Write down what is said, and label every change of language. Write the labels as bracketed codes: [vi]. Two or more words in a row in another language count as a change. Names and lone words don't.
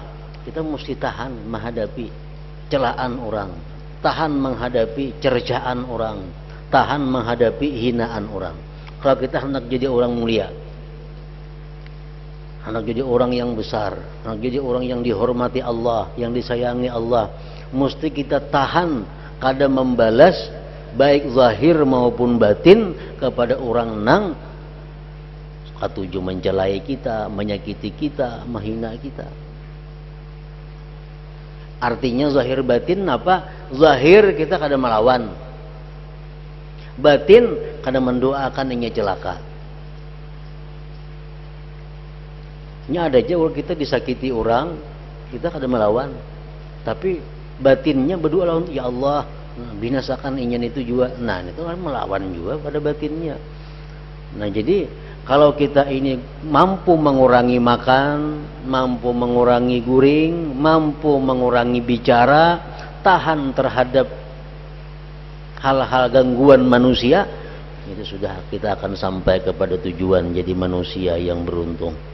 [id] Kita mesti tahan menghadapi celaan orang, tahan menghadapi cercaan orang, tahan menghadapi hinaan orang. Kalau kita hendak jadi orang mulia, hendak jadi orang yang besar, hendak jadi orang yang dihormati Allah, yang disayangi Allah, mesti kita tahan kada membalas baik zahir maupun batin kepada orang [bjn] nang katuju mencelai [id] kita, menyakiti kita, menghina kita. Artinya zahir batin apa? Zahir kita kada melawan, batin kada mendoakan [bjn] inya celaka. Nya ada aja kalau kita disakiti orang, kita kada melawan, tapi batinnya berdoa lawan, ya Allah binasakan inya itu juga. [id] Nah itu kan melawan juga pada batinnya. Nah jadi kalau kita ini mampu mengurangi makan, mampu mengurangi guring, mampu mengurangi bicara, tahan terhadap hal-hal gangguan manusia, itu sudah kita akan sampai kepada tujuan, jadi manusia yang beruntung.